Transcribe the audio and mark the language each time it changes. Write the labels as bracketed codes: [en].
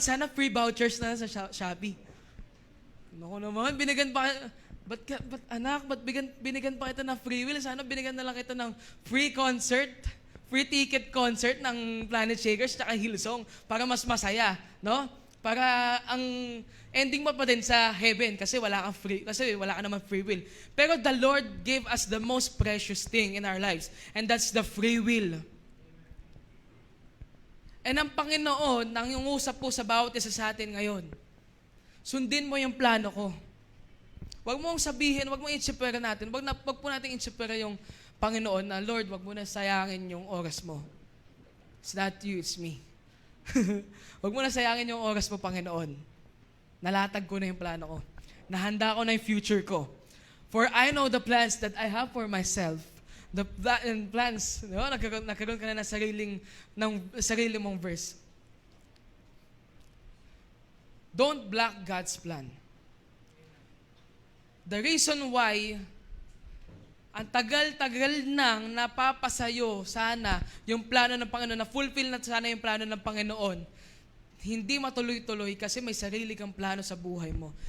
[tl] Sana free vouchers na sa Shopee. Naku naman, binigyan pa, ba't binigyan pa kita ng free will? Sana binigyan na lang kita ng free concert, free ticket concert ng Planet Shakers at Hillsong para mas masaya, no? Para ang ending mo pa din sa heaven kasi wala ka naman free will. [en] Pero the Lord gave us the most precious thing in our lives, and that's the free will. [tl] And ang Panginoon, nangyungusap po sa bawat isa sa atin ngayon, sundin mo yung plano ko. Huwag mong sabihin, huwag mong insipera natin, huwag po natin insipera yung Panginoon na, Lord, huwag mo na sayangin yung oras mo. [en] It's not you, it's me. [tl] Huwag mo na sayangin yung oras mo, Panginoon. Nalatag ko na yung plano ko. Nahanda ko na yung future ko. [en] For I know the plans that I have for myself. The plans, no? [tl] Nagkaroon ka na ng sarili mong verse. [en] Don't block God's plan. The reason why [tl] ang tagal-tagal nang napapasayo sana yung plano ng Panginoon, na fulfill na sana yung plano ng Panginoon, hindi matuloy-tuloy kasi may sarili kang plano sa buhay mo.